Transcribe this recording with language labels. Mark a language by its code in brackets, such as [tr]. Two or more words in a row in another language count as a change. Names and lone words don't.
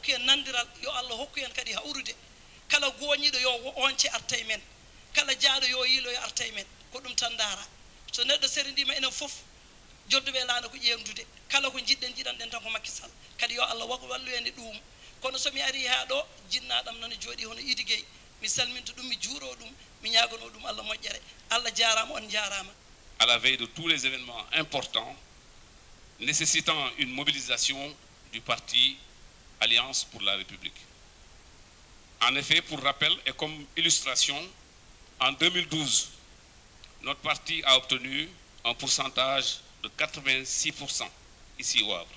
[ff] hokku en nandiral yo Allah hokku en kadi hawrude kala gooñiɗo yo once arta e men kala jaaɗo yo yiilo yo arta e men ko ɗum tan daara so neɗɗo serindima enen fof jodduɓe laana ko ƴeewdude kala ko jiɗɗen jiɗanɗen tan ko Macky Sall kadi yo Allah wallu en e ɗum kono somi ari ha ɗo jinnaɗam noon jooɗi hono Idi Gueye mi salminto ɗum mi juuro ɗum mi ñagono ɗum Allah moƴƴere Allah jarama on jarama. [fr] À la veille de tous les événements importants nécessitant une mobilisation du parti Alliance pour la République. En effet, pour rappel et comme illustration, en 2012, notre parti a obtenu un pourcentage de 86% ici au Havre.